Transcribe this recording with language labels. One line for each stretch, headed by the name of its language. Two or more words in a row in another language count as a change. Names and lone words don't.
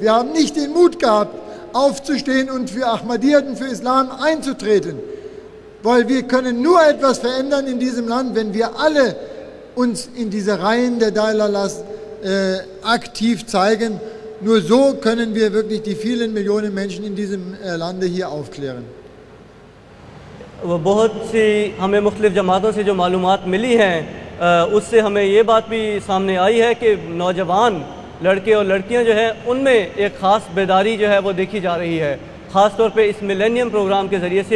German: Wir haben nicht den Mut gehabt, aufzustehen und für Ahmadiyyat und für Islam einzutreten. Weil wir können nur etwas verändern in diesem Land, wenn wir alle uns in diese Reihen der Dalalas aktiv zeigen. Nur so können wir wirklich die vielen Millionen Menschen in diesem Lande hier aufklären.
Urdu: بہت سی ہمیں مختلف جماعتوں سے جو معلومات ملی ہیں اس سے ہمیں یہ بات بھی سامنے آئی ہے کہ نوجوان لڑکے اور لڑکیاں جو ہیں ان میں ایک خاص بیداری جو ہے وہ دیکھی جا رہی ہے، خاص طور پہ اس
English: millennium program
Urdu: کے ذریعے سے.